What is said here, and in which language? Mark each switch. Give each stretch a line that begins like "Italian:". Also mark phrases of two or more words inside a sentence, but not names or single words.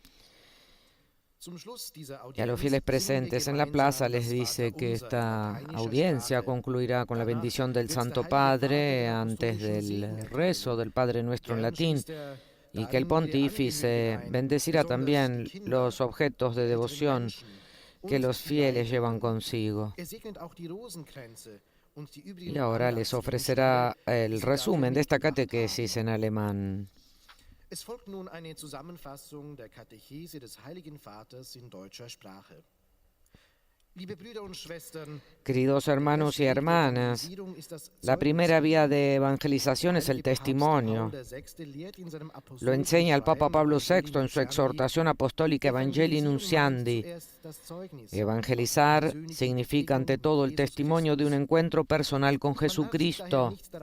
Spanish: Y a los fieles presentes en la plaza les dice que esta audiencia concluirá con la bendición del Santo Padre antes del rezo del Padre Nuestro en latín, y que el pontífice bendecirá también los objetos de devoción que los fieles llevan consigo. Y ahora les ofrecerá el resumen de esta catequesis en alemán.
German: Es folgt nun eine Zusammenfassung der Katechese des Heiligen Vaters in deutscher Sprache. Liebe Brüder und Schwestern,
Spanish: queridos hermanos y hermanas, la primera vía de evangelización es el testimonio. Lo enseña el Papa Pablo VI en su exhortación apostólica Evangelii Nunciandi. Evangelizar significa ante todo el testimonio de un encuentro personal con Jesucristo.